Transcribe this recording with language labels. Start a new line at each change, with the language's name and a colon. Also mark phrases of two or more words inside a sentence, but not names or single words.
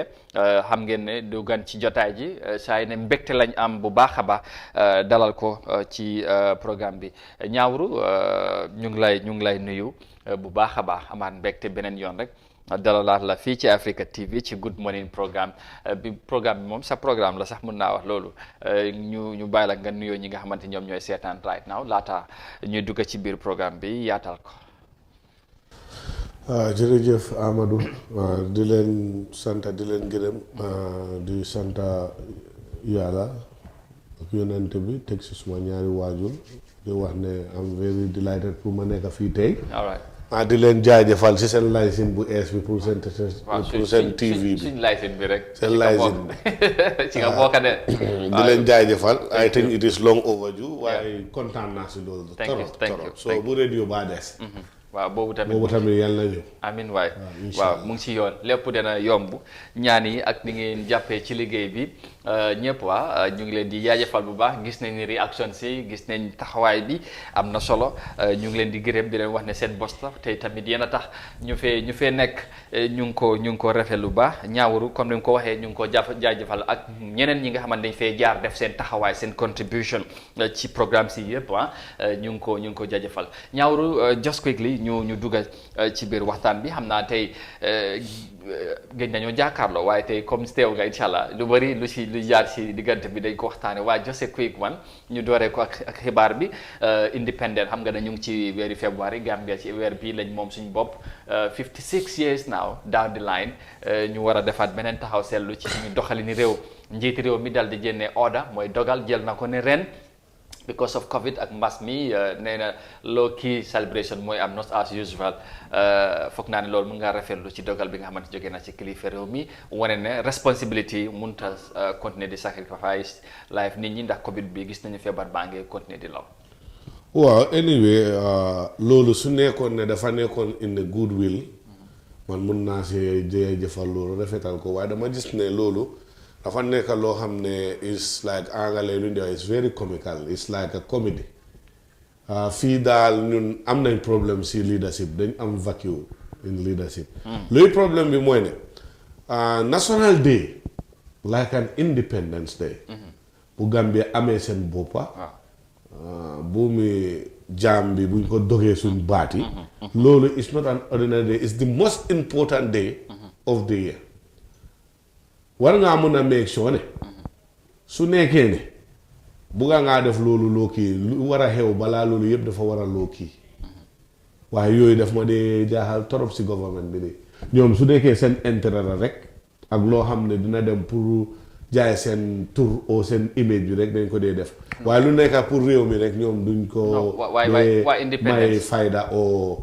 Wolof: xam ngeen ne du gan ci jotaay ji saa yi ne mbégte lañ am bu baax a baax dalal ko ci programme bi ñaawru ñu ngi lay nuyu bu baax a baax amaat mbégte beneen yoon rek dalalaat la fii ci Africa TV ci Good Morning programme bi moom sa programme la sax mën naa wax loolu ñu bàyyi la nga nuyoo ñi nga xamante ñoom ñooy seetaan
English: right now
Wolof: laata ñuy dugg ci biir programme bi yaatal ko. jërëjëf Amadou di leen sant di leen gërëm di sant yàlla ak yonent bi teg si suma ñaari waajur di wax ne
English: am very delighted
Wolof: pour ma nekk fii tey.
English: All right.
Wolof: di leen jaajëfal si seen licence bu ees bi pour seen TV bi suñ licence bi rek. seen licence bi ci nga bokk de. di leen jaajëfal
English: I think it is long overdue
Wolof: waaye kontaan naa si loolu.
English: thank you
Wolof: so bu radio baa des. waaw boobu tamit yàlla na ñëw. amiin waay waaw mu ngi ci yoon lépp dina yomb ñaan yi ak ni ngeen jàppee ci liggéey bi ñëpp ñu ngi leen di jaajëfal bu baax gis nañ réaction si gis nañ taxawaay bi am na solo ñu ngi leen di gërëm di leen wax ne seen bos la tey tamit yéen a tax ñu fee nekk ñu ngi ko rafet lu baax ñaawru comme ni nga ko waxee ñu ngi ko jaajëfal ak ñeneen ñi nga xamante dañ fee jaar def seen taxawaay seen contribution ci programme si yëpp ñu ngi ko jaajëfal ñaawru
English: just quickly
Wolof: ñu dugal ci biir waxtaan bi xam naa tey gëj nañoo jàkkaarloo waaye tey comme teew nga
Arabic: إن شاء الله
Wolof: lu bëri lu jaar ci diggante bi dañ ko waxtaane waaye
English: just a quick one
Wolof: ñu dooree ko ak xibaar bi independent xam nga ne ñu ngi ci weeri février Gambia ci weer bi lañ moom suñu bopp 56
English: years now down the line
Wolof: ñu war a defaat beneen taxaw seetlu ci suñu doxalini réew njiiti réew mi dal di jënnee order mooy dogal jël na ko ne ren because of Covid ak mbas mi nee na
English: low key celebration
Wolof: mooy am
English: not as usual
Wolof: foog naa ne loolu mën ngaa rafetlu ci dogal bi nga xamante jógee na ci kilifa réew mi wane ne responsibility mënut a continuer di
English: sacrifice life
Wolof: nit ñi ndax Covid bi gis nañu feebar baa ngi continuer di law. waaw anyway loolu su nekkoon ne dafa nekkoon
English: in the goodwill
Wolof: man mun naa see jëfal loolu rafetal ko waaye dama gis ne loolu dafa nekk loo xam ne
English: is like
Wolof: angale lu ñu
English: is very comical it's like a comedy
Wolof: fii daal ñun am nañ problème si leadership dañ am
English: vacuum in leadership
Wolof: luy problème bi mooy ne
English: national day like an independence day
Wolof: bu Gambia amee seen boppa buumi jaam bi buñ ko dogee suñ baat yi loolu
English: is not an ordinary day it's the most important day of the year
Wolof: war ngaa mën a
English: make sure
Wolof: ne su nekkee ne bugga ngaa def loolu loo kii lu war a xew balaa loolu yëpp dafa war a loo kii waaye yooyu daf ma dee jaaxal torop si government bi nii ñoom su nekkee seen intérêt la rek ak loo xam ne dina dem pour jaay seen tur o seen image bi rek dañ ko dee def waaye lu nekka pour réew mi rek ñoom duñ ko may fayda o